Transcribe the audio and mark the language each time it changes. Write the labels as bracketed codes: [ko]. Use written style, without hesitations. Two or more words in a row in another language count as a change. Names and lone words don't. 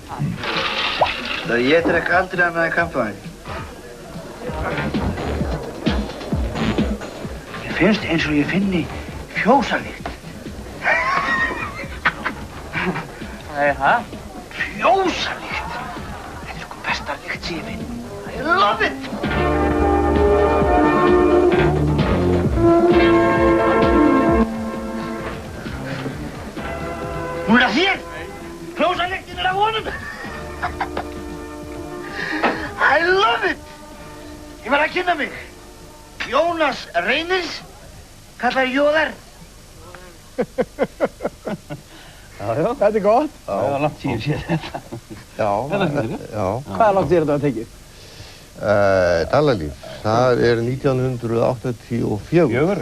[is] Ég drekk aldrei annað en kampavín. Mér finnst eins og ég finni fjósalykt. Hvað er það? Fjósalykt! Þetta er sko besta lykt sem ég finn. [en] I love it! [is] Hún er að þér! Fjósalyktin er að honum! [en] I love it! [is] Ég var að kynna mig. Jónas Reynils, kallar Jóðar. Þetta er gott. Það var langt síðan séð þetta. Já. Hvað er langt síðan þetta var tekið? Dalalíf, það er 1984.